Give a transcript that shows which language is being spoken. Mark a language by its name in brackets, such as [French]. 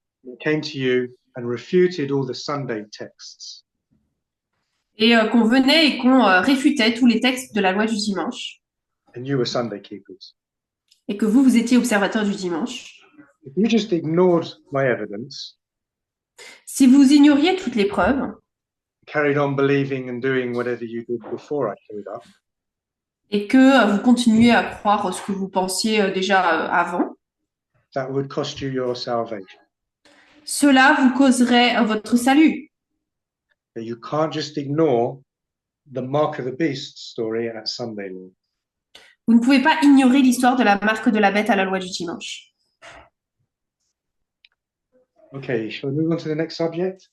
[English] it came to you and refuted all the Sunday texts, [French] et qu'on venait et qu'on réfutait tous les textes de la loi du dimanche, [English] and you were Sunday keepers. [French] et que vous étiez observateur du dimanche, [English] If you just ignored my evidence, [French] si vous ignoriez toutes les preuves, [English] carried on believing and doing whatever you did before I showed up, [French] et que vous continuez à croire ce que vous pensiez déjà avant, [English] that would cost you your salvation. [French] cela vous causerait votre salut. [English] But you can't just ignore the mark of the beast story at Sunday law. [French] Vous ne pouvez pas ignorer l'histoire de la marque de la bête à la loi du dimanche. [English] Okay, shall we move on to the next subject?